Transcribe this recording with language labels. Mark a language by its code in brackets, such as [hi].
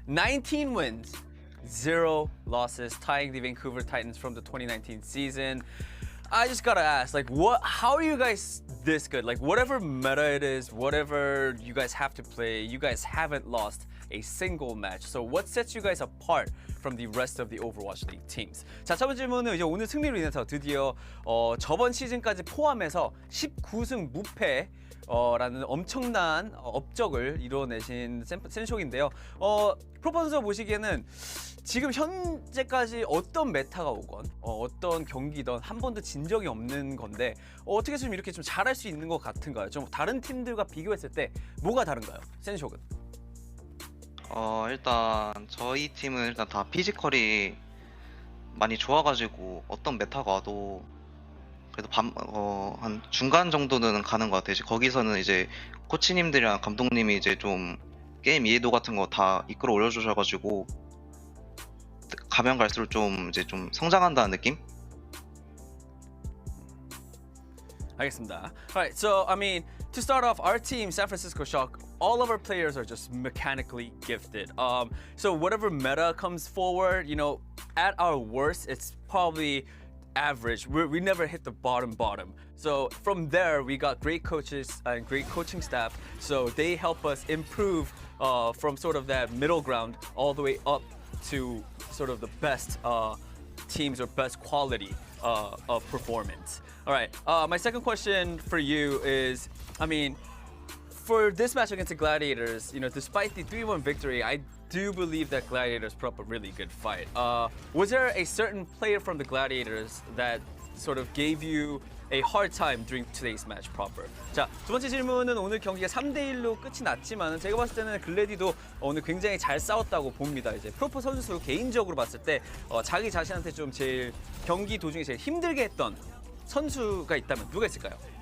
[en] 19 wins, 0 losses, tying the Vancouver Titans from the 2019 season. I just gotta ask, like, how are you guys this good? Like, whatever meta it is, whatever you guys have to play, you guys haven't lost a single match. So what sets you guys apart from the rest of the Overwatch League teams? [ko] 자, 첫 번째 질문은 이제 오늘 승리로 인해서 드디어 저번 시즌까지 포함해서 19승 무패 라는 엄청난 업적을 이뤄내신 센쇼인데요. 프로포 선수 보시기에는 지금 현재까지 어떤 메타가 오건 어떤 경기든 한 번도 진 적이 없는 건데 어떻게 좀 이렇게 좀 잘할 수 있는 것 같은가요? 좀 다른 팀들과 비교했을 때 뭐가 다른가요? 센쇼은? 일단 저희 팀은 일단 다 피지컬이 많이 좋아가지고 어떤 메타가 와도 그래도 한 중간 정도는 가는 것 같아요. 거기서는 이제 코치님들이랑 감독님이 이제 좀 게임 이해도 같은 거 다 이끌어 올려주셔가지고 가면 갈수록 좀 이제 좀 성장한다는 느낌? 알겠습니다. [en] Alright, so I mean, to start off, our team, San Francisco Shock, all of our players are just mechanically gifted. So whatever meta comes forward, you know, at our worst, it's probably average. We never hit the bottom. So from there, we got great coaches and great coaching staff. So they help us improve from sort of that middle ground all the way up to sort of the best teams or best quality of performance. All right, my second question for you is, I mean, for this match against the Gladiators, you know, despite the 3-1 victory, I do believe that Gladiators put up a really good fight. Was there a certain player from the Gladiators that sort of gave you a hard time during today's match proper? [ko] 자, 두 번째 질문은 오늘 경기가 3대1로 끝이 났지만 제가 봤을 때는 글래디도 오늘 굉장히 잘 싸웠다고 봅니다. 이제 프로포 선수 개인적으로 봤을 때 자기 자신한테 좀 제일 경기 도중에 제일 힘들게 했던 선수가 있다면 누가 있을까요?